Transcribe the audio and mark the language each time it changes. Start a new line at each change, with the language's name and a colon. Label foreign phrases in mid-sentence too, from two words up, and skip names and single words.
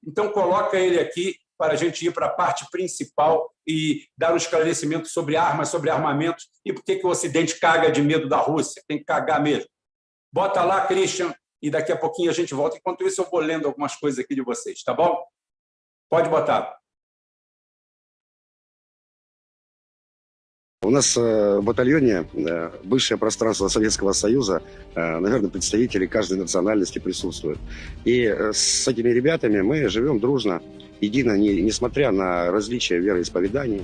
Portuguese: Então coloca ele aqui para a gente ir para a parte principal e dar um esclarecimento sobre armas, sobre armamentos e por que o Ocidente caga de medo da Rússia. Tem que cagar mesmo. Bota lá, Christian, e daqui a pouquinho a gente volta. Enquanto isso, eu vou lendo algumas coisas aqui de vocês, tá bom? Pode botar.
Russian: У нас в батальоне бывшее пространство Советского Союза, наверное, представители каждой национальности присутствуют. И с этими ребятами мы живем дружно, едино, несмотря на различия вероисповеданий.